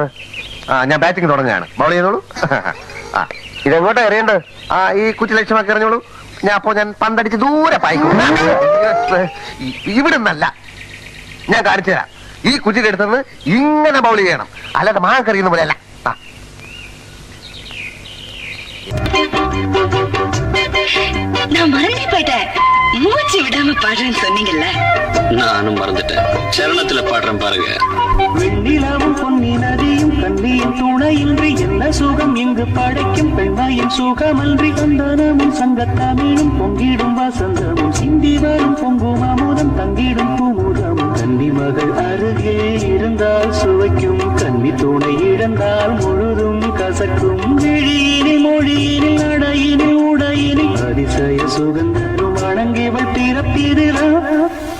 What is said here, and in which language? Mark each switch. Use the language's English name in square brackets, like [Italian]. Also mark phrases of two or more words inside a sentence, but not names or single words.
[Malayalam] ഞാൻ ബാറ്റിംഗ് തുടങ്ങുകയാണ്. ബൗൾ ചെയ്തോളൂ. ഇതെങ്ങോട്ടാ എറിയേണ്ടത്? ഈ കുറ്റി ലക്ഷ്യമാക്കി എറിഞ്ഞോളൂ. ഞാൻ പന്തടിച്ച് ദൂരെ പായിക്കും. ഇവിടുന്നല്ല, ഞാൻ കാണിച്ചു തരാം. ഈ കുറ്റിയുടെ അടുത്തുനിന്ന് ഇങ്ങനെ ബൗൾ ചെയ്യണം, അല്ലാതെ മാങ്ങക്കറിയുന്ന പോലെ അല്ല. [Tamil] நான் மறந்தே போயிட்டேன். மூச்சு விடாம பாடுறேன்னு சொன்னீங்கல்ல, நானும் மறந்துட்டேன். சரணத்துல பாடுறேன் பாருங்க. வெண்ணிலாவும் பொன்னி நதியும் கண்ணியின் துணையின்றி என்ன சுகம் இங்கு படைக்கும் பெண்மையின் சுகமன்றி சந்தனமும் சங்கத்தமிழும் பொங்கிடும் வசந்தமும் சிந்தி வரும் பொங்கும் அமுதம் தங்கிடும் பூமுகமும் கன்னி மகள் அருகே இருந்தால் சுவைக்கும் கன்னி துணை இழந்தால் முழுதும் கசக்கும் விழியினில் மொழியினில் நடையினில் உடையினில் அதிசய சுகந்தரும் வணங்கிவள் பிறப்பிதுதான்.